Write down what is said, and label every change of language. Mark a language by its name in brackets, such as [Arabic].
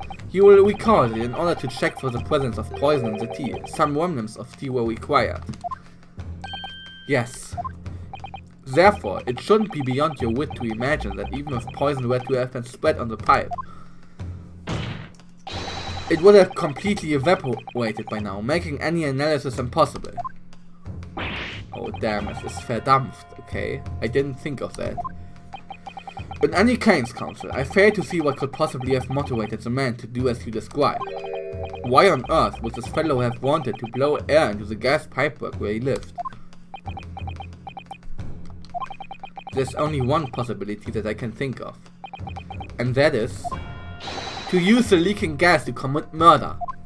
[English] You will recall that in order to check for the presence of poison in the tea, some remnants of tea were required. Yes. Therefore, it shouldn't be beyond your wit to imagine that even if poison were to have been spread on the pipe, it would have completely evaporated by now, making any analysis impossible. Oh damn, [German] es ist verdampft, okay? [English] I didn't think of that. In any case, counsel, I fail to see what could possibly have motivated the man to do as you describe. Why on earth would this fellow have wanted to blow air into the gas pipework where he lived? There's only one possibility that I can think of, and that is to use the leaking gas to commit murder.